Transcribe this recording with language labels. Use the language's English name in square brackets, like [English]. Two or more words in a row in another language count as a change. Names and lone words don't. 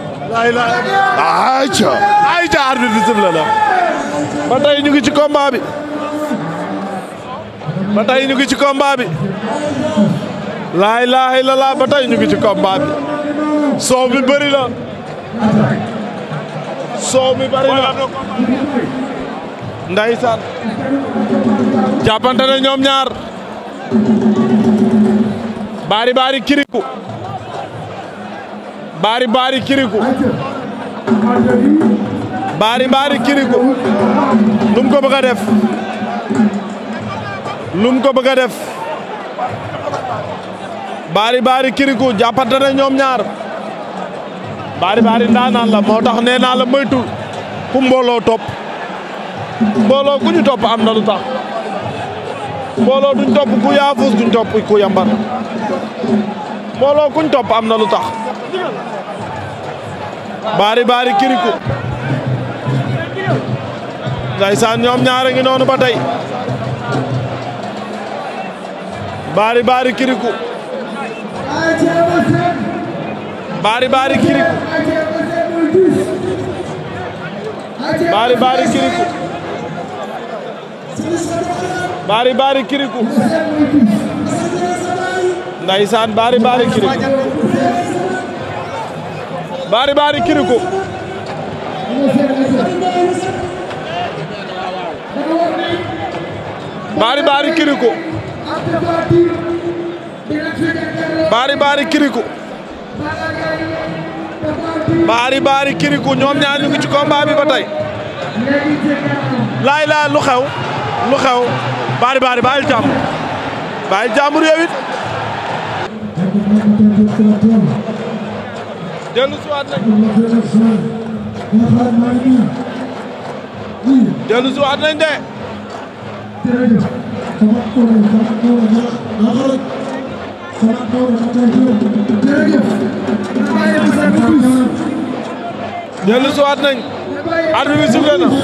[Wolof] ayca arbitre bi sifflé na ba tey ñu ngi ci combat bi [Arabic] لا إله إلا الله [Wolof] ba tey ñu ngi ci combat bi soow mi bëri na ndeysaan jàppante ne ñoom ñaar Bari Bari Kirikou Bari Bari Kirikou Bari Bari Kirikou lum ko bëgg a def Bari Bari Kirikou jàppante ne ñoom ñaar Bari Bari ndaanaan la moo tax nee naa la moytu ku mbooloo topp mbooloo ku ñu topp am na lu tax mbooloo duñ topp ku yaafus duñ topp ku yambar mbooloo kuñ topp am na lu tax Bari Bari Kirikou Ndeysaan ñoom ñaar a ngi noonu ba tey Bari Bari Kirikou Bari Bari Kirikou Bari Bari Kirikou Bari Bari Kirikou Ndeysaan Bari Bari Kirikou Bari Bari Kirikou Bari Bari Kirikou Bari Bari Kirikou Bari Bari Kirikou ñoom ñaar ñu ngi ci combat bi ba tey laay laa lu xew Bari Bari bàyyil jàmbur yow it dellu siwaat nañ de dellu siwaat nañ arbitre bi sifflé